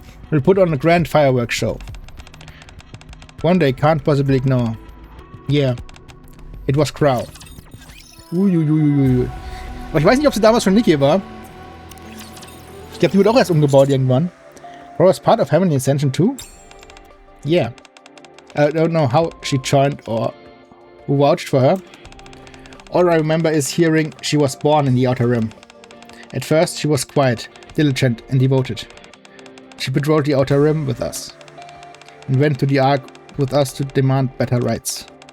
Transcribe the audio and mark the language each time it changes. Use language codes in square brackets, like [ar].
[en] We'll put on a grand fireworks show. One they can't possibly ignore. Yeah. It was Crow. Uiuiuiui. [de] Aber ich weiß nicht, ob sie damals schon Nikke war. Ich glaube, die wurde auch erst umgebaut irgendwann. [en] Crow was part of Heavenly Ascension too? Yeah. I don't know how she joined or who vouched for her. All I remember is hearing she was born in the Outer Rim. At first, she was quiet, diligent, and devoted. She patrolled the Outer Rim with us, and went to the Ark with us to demand better rights.